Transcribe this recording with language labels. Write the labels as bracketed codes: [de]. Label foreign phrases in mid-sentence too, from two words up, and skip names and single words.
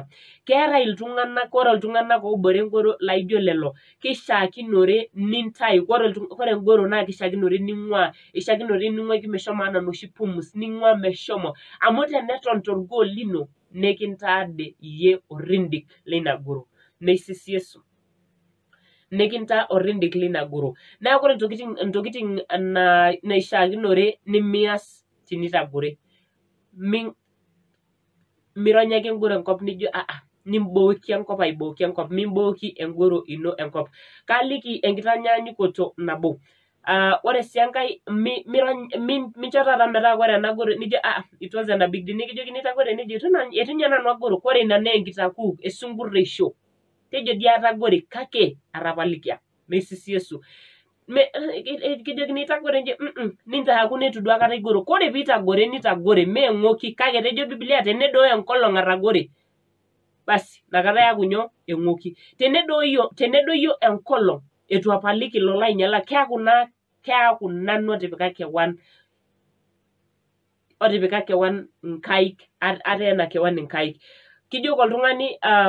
[mas] keetai iltung'anak ore iltung'anak oobore engoro laijo lelo kishiakinore nintai kore engoro naa kishiakinore ning'uaki meshomo anaa noshi pumus ning'ua meshomo amu teneton torgoo lino nekintaade iyie orindik leina goro meisisiesu nekintaa orindik lina goro neeku ore ntokitin naishiakinore nimias tinitagore mironyaki engoro enkop nijo nimbooki enkop aibooki enkop mimbooki engoro ino enkop kaaliki enkitanyaanyukoto nabo ore sii enkae mincho taata metaa ore ena goro nijo [en] it wasn't a big deal [mas] nikijokini itagore nejo itu ninye nanu agoro ore ina naa enkitakuuk esunkureisho tejo dii atagore kake atapalikia meisisiesu kijokini itagore nje nintaaku netu duo akata igoro kore piitagore nitagore meeng'oki kake tejo Biblia tenedooyo enkolong atagore basi nakata eaku nyoo eng'oki tenedoyio enkolong etu apaliki ilo lainyala keaku nanu otipika kewan inkaik ateena kewan inkaik kijoki oltung'ani